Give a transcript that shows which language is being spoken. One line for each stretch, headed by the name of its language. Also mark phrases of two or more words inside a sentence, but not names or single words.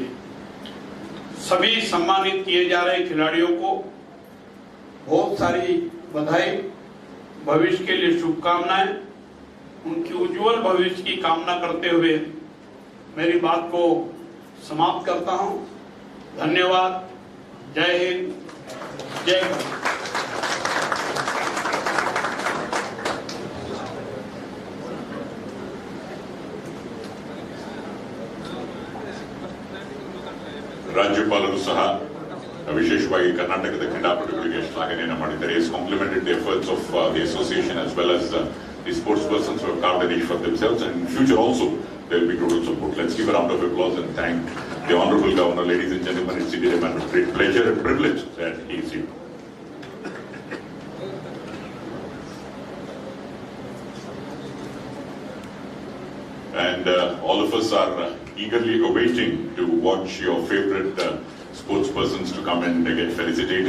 Hindi: सभी सम्मानित किए जा रहे खिलाड़ियों को बहुत सारी बधाई, भविष्य के लिए शुभकामनाएं। उनकी उज्जवल भविष्य की कामना करते हुए मेरी बात को समाप्त करता हूं। धन्यवाद। जय हिंद, जय भारत।
Kannada: ರಾಜ್ಯಪಾಲರು ಸಹ ವಿಶೇಷವಾಗಿ ಕರ್ನಾಟಕದ ಕ್ರೀಡಾಪಟುಗಳಿಗೆ ಶ್ಲಾಘನೆಯನ್ನು ಮಾಡಿದ್ದಾರೆ.
English: He has complimented the efforts of the association as well as the sports persons who have carved a niche for themselves, and in future also there will be total support. Let's give a round of applause and thank the Honorable Governor. Ladies and gentlemen, it's indeed a great pleasure and privilege that he is here. And all of us are eagerly awaiting to watch your favorite sports persons to come and get felicitated.